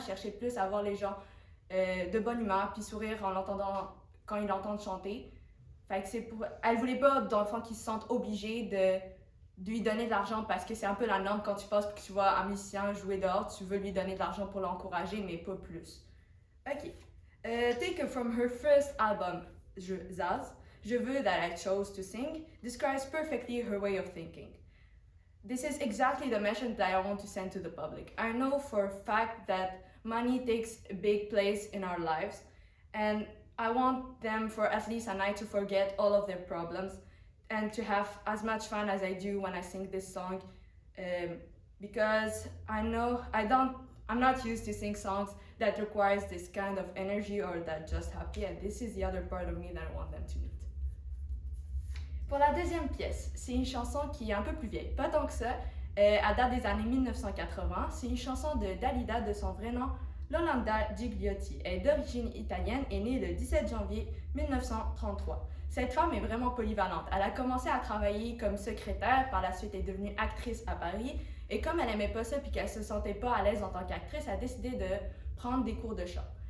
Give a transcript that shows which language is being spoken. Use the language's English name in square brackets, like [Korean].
[French] Elle cherchait plus à avoir les gens de bonne humeur, puis sourire en l'entendant quand ils l'entendent chanter. Fait que elle voulait pas, dans le fond, qu'ils se sentent obligés de lui donner de l'argent parce que c'est un peu la norme quand tu passes et que tu vois un musicien jouer dehors, tu veux lui donner de l'argent pour l'encourager, mais pas plus. Ok. [English] Taken from her first album, Zaz, Je veux that I chose to sing, describes perfectly her way of thinking. This is exactly the message that I want to send to the public. I know for a fact that money takes a big place in our lives, and I want them for at least a night to forget all of their problems and to have as much fun as I do when I sing this song, because I'm not used to sing songs that requires this kind of energy or that just happy, and this is the other part of me that I want them to meet. [French] Pour la deuxième pièce, c'est une chanson qui est un peu plus vieille, pas tant que ça, elle date des années 1980. C'est une chanson de Dalida de son vrai nom, Yolanda Gigliotti. Elle est d'origine italienne et née le 17 janvier 1933. Cette femme est vraiment polyvalente. Elle a commencé à travailler comme secrétaire, par la suite elle est devenue actrice à Paris, et comme elle n'aimait pas ça puis qu'elle se sentait pas à l'aise en tant qu'actrice, elle a décidé de prendre des cours de chant.